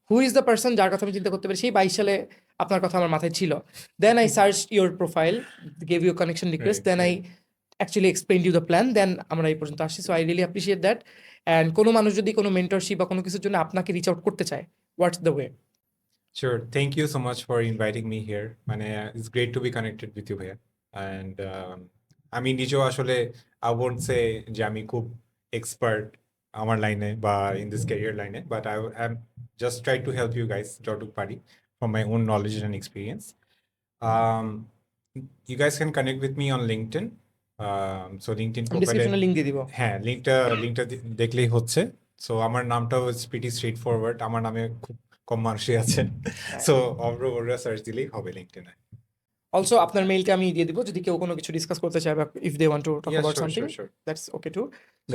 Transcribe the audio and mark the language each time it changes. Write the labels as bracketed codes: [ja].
[en] who is the person [bn] যার কথা আমি চিন্তা করতে পারি? সেই 22 সালে আপনার কথা আমার মাথায় ছিল। [en] then I search your profile, gave you connection request, Right, then I actually explain you the plan, দেন [bn] আমরা এই পর্যন্ত আসছি। [en] So I really appreciate that. [bn] And কোনো মানুষ যদি কোনো মেন্টরশিপ বা কোনো কিছুর জন্য আপনাকে রিচ আউট করতে চায়, [en] What's the way? Sure. Thank you so much for inviting me here. মানে it's great to be connected with you ভাইয়া। And [bn] আমি নিজেও আসলে [en] I won't say [bn] যে আমি খুব এক্সপার্ট আমার লাইনে [en] বা in this career লাইনে, but I am just try to help you guys [bn] যতটুকু পারি [en] from my own knowledge and experience. Um, you guys can connect with me on LinkedIn. So LinkedIn [bn] আমি [en] profile [bn] ডিসক্রিপশনে link দিয়ে দিব। হ্যাঁ, লিঙ্কটা দেখলেই হচ্ছে। সো আমার নামটাও [en] pretty straight forward, [bn] আমার নামে খুব কম মানুষই আছে। সো অব্র বড়ুয়া সার্চ দিলেই হবে লিঙ্কডইনে। অলসো আপনার মেইলটা আমি দিয়ে দিব, যদি কেউ কোনো কিছু ডিসকাস করতে চায় বা [en] If they want to talk Yeah, about sure, something, sure, sure. That's okay too. So